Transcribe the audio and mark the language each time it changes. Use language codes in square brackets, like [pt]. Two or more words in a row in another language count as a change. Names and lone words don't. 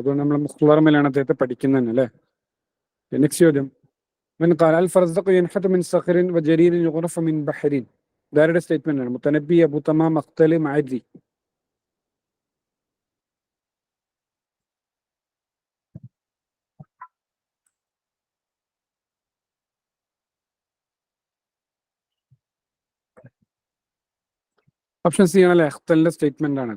[ml] അതുകൊണ്ട് നമ്മൾ മുഖ്തറമിലാണ് അദ്ദേഹത്തെ പഠിക്കുന്നത് അല്ലേ. നെക്സ്റ്റ് ചോദ്യം. [ar] من قال الفرزدق ينحت من صخر وجرير يغرف من بحر. [ml] ഇതാരുടെ സ്റ്റേറ്റ്മെന്റ് ആണ്? മുത്തനബി, അബു തമാം, മഖ്തല്, മഅദി. [en] option C [ml] ആണല്ലേ, അഖ്തലിന്റെ സ്റ്റേറ്റ്മെന്റ് ആണത്.